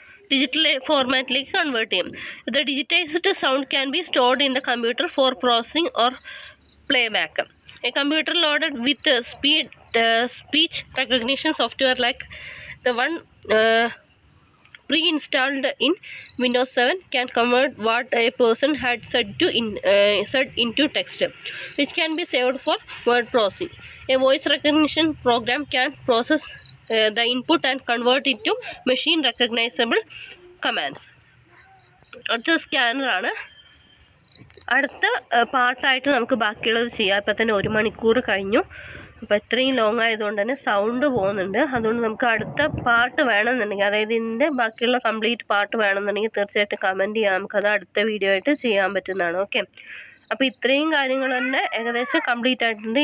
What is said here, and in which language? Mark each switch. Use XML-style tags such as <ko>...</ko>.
<ml>Digital ഫോർമാറ്റിലേക്ക് convert ചെയ്യും.</ml> <en>The digitised sound can be stored in the computer for processing or playback. A computer loaded with speech recognition software like the one pre-installed in Windows 7 can convert what a person had said into text, which can be saved for word processing. A voice recognition program can process the input and convert it to machine recognizable commands.</en> <ml>അടുത്ത സ്കാനറാണ്. അടുത്ത പാർട്ടായിട്ട് നമുക്ക് ബാക്കിയുള്ളത് ചെയ്യാം. ഇപ്പം തന്നെ 1 മണിക്കൂർ കഴിഞ്ഞു. അപ്പോൾ ഇത്രയും ലോങ് ആയതുകൊണ്ട് തന്നെ സൗണ്ട് പോകുന്നുണ്ട്. അതുകൊണ്ട് നമുക്ക് അടുത്ത പാർട്ട് വേണമെന്നുണ്ടെങ്കിൽ, അതായത് ഇതിൻ്റെ ബാക്കിയുള്ള കംപ്ലീറ്റ് പാർട്ട് വേണമെന്നുണ്ടെങ്കിൽ തീർച്ചയായിട്ടും കമൻറ്റ് ചെയ്യാം. നമുക്കത് അടുത്ത വീഡിയോ ആയിട്ട് ചെയ്യാൻ പറ്റുന്നതാണ്. ഓക്കെ. അപ്പോൾ ഇത്രയും കാര്യങ്ങൾ തന്നെ ഏകദേശം കംപ്ലീറ്റ് ആയിട്ടുണ്ട്.</ml>